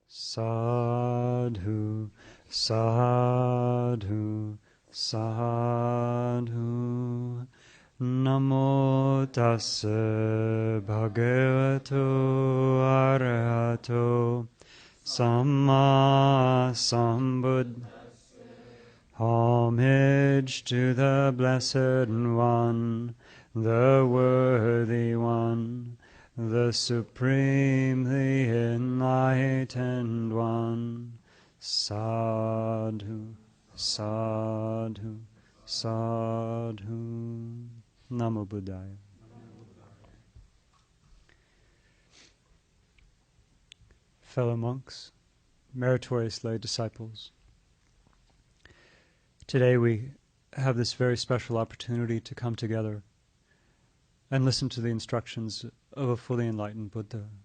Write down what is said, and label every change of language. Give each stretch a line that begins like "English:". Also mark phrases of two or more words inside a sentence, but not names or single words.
Pali: Sadhu, sadhu, sadhu. Namo tassa bhagavato arahato samma sambuddhassa.
English: Homage to the Blessed One, the Worthy One, the Supremely Enlightened One.
Pali: Sadhu, sadhu, sadhu. Namo Buddhaya.
English: Fellow monks, meritorious lay disciples, today we have this very special opportunity to come together and listen to the instructions of a fully enlightened Buddha.